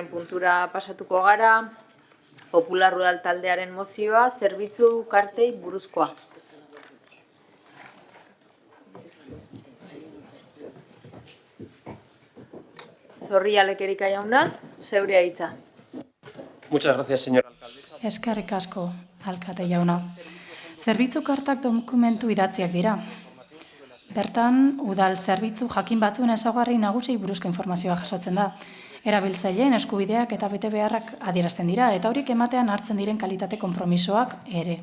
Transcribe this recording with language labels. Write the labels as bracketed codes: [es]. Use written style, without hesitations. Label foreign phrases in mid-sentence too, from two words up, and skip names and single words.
[eu] puntura pasatuko gara, Popular Udal taldearen mozioa, zerbitzu kartei buruzkoa. Zorrilla Lekerika jauna, zeurea hitza. [es] Muchas gracias, señora alcaldesa. [eu] Eskerrik asko, alkate jauna. Zerbitzu kartak dokumentu idatziak dira. Bertan, udal zerbitzu jakin batzuen ezaugarri nagusiei buruzko informazioa jasotzen da. Erabiltzaileen eskubideak eta betebeharrak adierazten dira, eta horiek ematean hartzen diren kalitate konpromisoak ere.